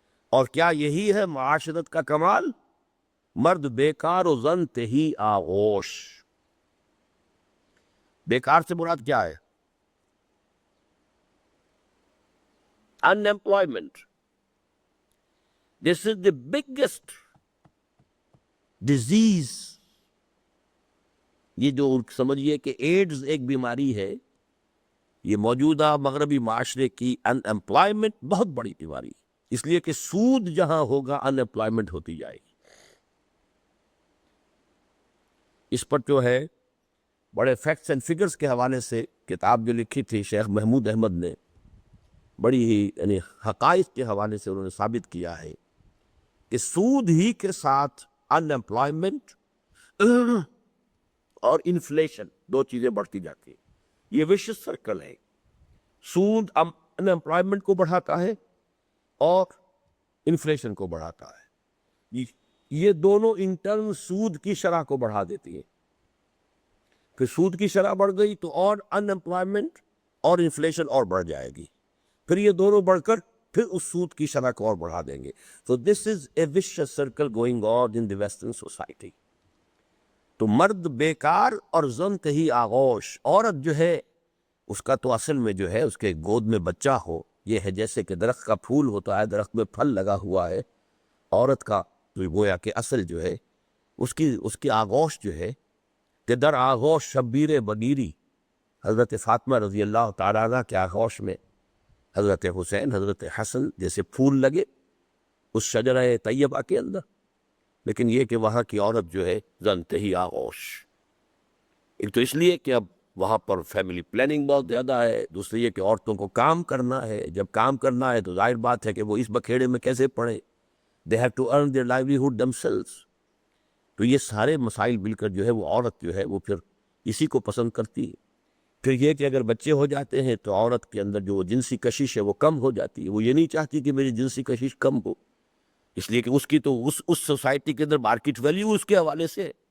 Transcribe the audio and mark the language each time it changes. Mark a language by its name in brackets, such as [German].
[Urdu] اور کیا یہی ہے معاشرت کا کمال؟ مرد بیکار و زن تہی آغوش. بیکار سے مراد کیا ہے؟ unemployment. [English] This is the biggest disease. [Urdu] یہ جو سمجھیے کہ ایڈز ایک بیماری ہے، یہ موجودہ مغربی معاشرے کی ان امپلائمنٹ بہت بڑی بیماری ہے. اس لیے کہ سود جہاں ہوگا ان امپلائمنٹ ہوتی جائے گی. اس پر جو ہے بڑے فیکٹس اینڈ فگرز کے حوالے سے کتاب جو لکھی تھی شیخ محمود احمد نے، بڑی ہی یعنی حقائق کے حوالے سے انہوں نے ثابت کیا ہے کہ سود ہی کے ساتھ ان امپلائمنٹ اور انفلیشن دو چیزیں بڑھتی جاتی ہیں. یہ وشس سرکل ہے. سود ان امپلائمنٹ کو بڑھاتا ہے اور انفلیشن کو بڑھاتا ہے. یہ دونوں انٹرن سود کی شرح کو بڑھا دیتی ہیں. پھر سود کی شرح بڑھ گئی تو اور ان امپلائمنٹ اور انفلیشن اور بڑھ جائے گی. پھر یہ دونوں بڑھ کر پھر اس سود کی شرح کو اور بڑھا دیں گے. [English] So this is a vicious circle going on in the Western society. [Urdu] تو مرد بیکار اور زن کہی آغوش. عورت جو ہے اس کا تو اصل میں جو ہے اس کے گود میں بچہ ہو. یہ ہے جیسے کہ درخت کا پھول ہوتا ہے, درخت میں پھل لگا ہوا ہے. عورت کا تو گویا کہ اصل جو ہے اس کی آغوش جو ہے کہ [Persian] در آغوش شبیر بگیری. [Urdu] حضرت فاطمہ رضی اللہ تعالیٰ عنہ کے آغوش میں حضرت حسین, حضرت حسن جیسے پھول لگے اس شجرہ طیبہ کے اندر. لیکن یہ کہ وہاں کی عورت جو ہے زنتہی آغوش. ایک تو اس لیے کہ اب وہاں پر فیملی پلاننگ بہت زیادہ ہے, دوسری یہ کہ عورتوں کو کام کرنا ہے. جب کام کرنا ہے تو ظاہر بات ہے کہ وہ اس بکھیڑے میں کیسے پڑے. [English] They have to earn their livelihood themselves. [Urdu] تو یہ سارے مسائل مل کر جو ہے وہ عورت جو ہے وہ پھر اسی کو پسند کرتی ہے. پھر یہ کہ اگر بچے ہو جاتے ہیں تو عورت کے اندر جو جنسی کشش ہے وہ کم ہو جاتی ہے. وہ یہ نہیں چاہتی کہ میری جنسی کشش کم ہو, اس لیے کہ اس کی تو اس سوسائٹی کے اندر مارکیٹ ویلیو اس کے حوالے سے ہے.